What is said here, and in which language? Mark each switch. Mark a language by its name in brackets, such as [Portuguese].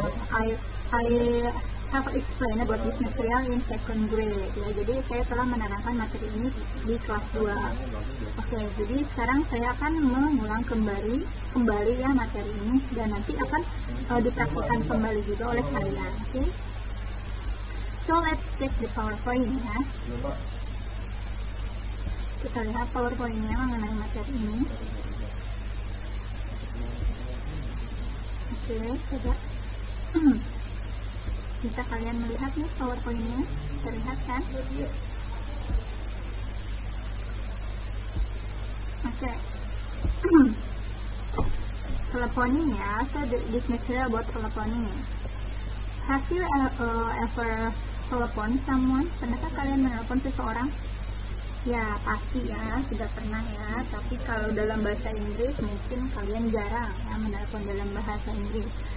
[English] I have explained about this material in second grade. [Indonesian] Jadi saya telah menerangkan materi ini di kelas 2. Oke, jadi sekarang saya akan mengulang kembali materi ini dan nanti akan dipraktikkan kembali juga oleh kalian. [English] Oke. So let's check the PowerPoint ya. [Indonesian] Kita lihat PowerPoint-nya mengenai materi ini. Oke, coba. Bisa kalian melihat nih PowerPoint-nya, terlihat kan? Oke. [English] Telephoning ya, so this material about telephoning. Have you ever telepon someone? [Indonesian] Pernahkah kalian menelpon seseorang? Ya pasti ya, sudah pernah ya. Tapi kalau dalam bahasa Inggris mungkin kalian jarang ya menelpon dalam bahasa Inggris.